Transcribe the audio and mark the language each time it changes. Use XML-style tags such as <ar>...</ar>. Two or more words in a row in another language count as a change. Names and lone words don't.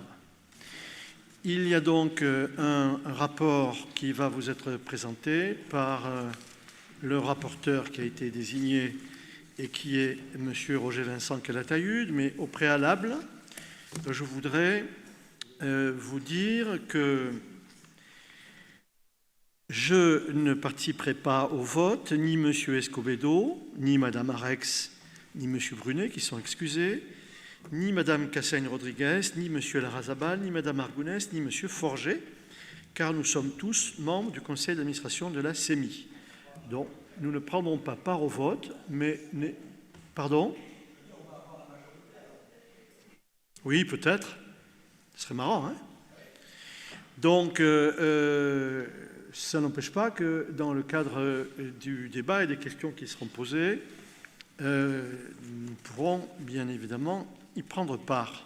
<fr>Il y a donc un rapport qui va vous être présenté par le rapporteur qui a été désigné et qui est M. Roger Vincent Calatayud, mais au préalable, je voudrais vous dire que je ne participerai pas au vote, ni M. Escobedo, ni Mme Arex ni M. Brunet, qui sont excusés, ni Mme Cassaigne-Rodriguez, ni M. Larrazabal, ni Mme Argounès, ni M. Forget, car nous sommes tous membres du conseil d'administration de la CEMI. Donc, nous ne prendrons pas part au vote, mais... Pardon ? Oui, peut-être. Ce serait marrant, hein ? Donc, ça n'empêche pas que dans le cadre du débat et des questions qui seront posées, nous pourrons bien évidemment y prendre part.</fr>